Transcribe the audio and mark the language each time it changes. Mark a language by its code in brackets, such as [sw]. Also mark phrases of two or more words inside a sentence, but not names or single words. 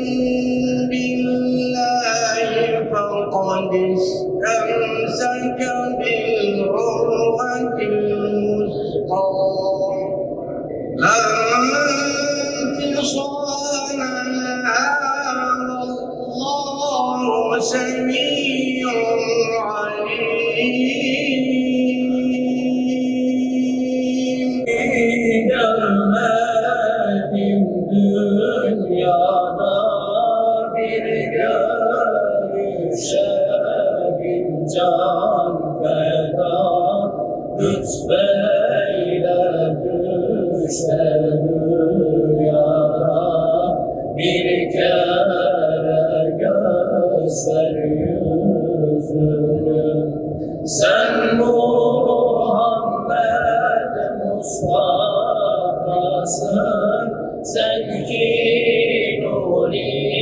[ar] بالله فقد استمسك بالعروة الوثقى لا انفصام لها والله سميع عليم. [tr] dermedim dünyada bir görüşe bin can feda lütfeyle düşe rüyada bir kere göster yüzünü sen Muhammed Mustafa'sın sen ki nuri